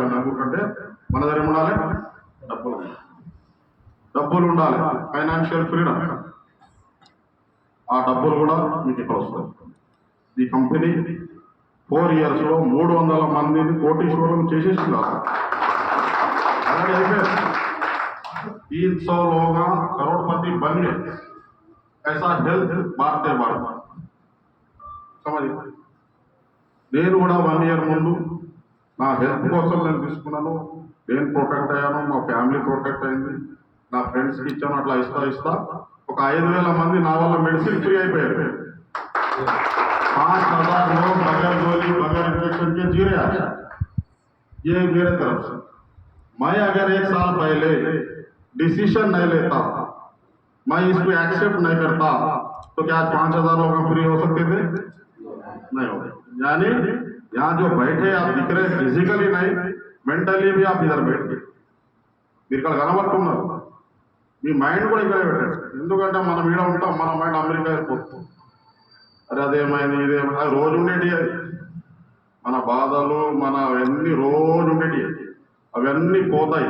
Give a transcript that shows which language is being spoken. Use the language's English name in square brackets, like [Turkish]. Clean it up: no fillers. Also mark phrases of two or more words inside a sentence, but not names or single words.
[Telugu] నలుగురికంటే మన దగ్గర ఉండాలి డబ్బులు ఉండాలి, [English] financial freedom. [Telugu] ఆ డబ్బులు కూడా మీకు ఇక్కడ వస్తాయి. ఈ కంపెనీ 4 years లో 300 మందిని కోటీశ్వరులను చేసేసి కాదు, అలాగే అయిపోయారు. [Hindi] 300 लोग करोड़पति बन गए. ऐसा हेल्थ बांटते बांटते समझ. [Telugu] నేను కూడా 1 year ముందు నా హెల్త్ కోసం నేను తీసుకున్నాను, నేను ప్రొటెక్ట్ అయ్యాను, మా ఫ్యామిలీ ప్రొటెక్ట్ అయింది, నా ఫ్రెండ్స్కి ఇచ్చాను. అట్లా ఇస్తా ఒక 5,000 మంది నా వల్ల మెడిసిన్ ఫ్రీ అయిపోయారు. [Hindi] 5,000 लोग बगैर गोली बगैर इंजेक्शन के जी रहे हैं. ये मेरे तरफ से. मैं अगर 1 साल पहले डिसीजन नहीं लेता, मैं इसको एक्सेप्ट नहीं करता, तो क्या 5,000 लोग फ्री हो सकते थे? नहीं होते. यानी यहाँ जो बैठे आप दिख रहे फिजिकली नहीं, मेंटली भी आप इधर बैठ गए. [Telugu] మీరు ఇక్కడ కనబడుతున్నారు, మీ మైండ్ కూడా ఇక్కడే పెట్టండి. ఎందుకంటే మనం ఈడ ఉంటాం, మన మైండ్ అమెరికా అయిపోతుంది. అరే అదేమైంది ఇదేమైంది, అది రోజు ఉండేటి. అది మన బాధలు మన అవన్నీ రోజు ఉండేటి, అవన్నీ పోతాయి.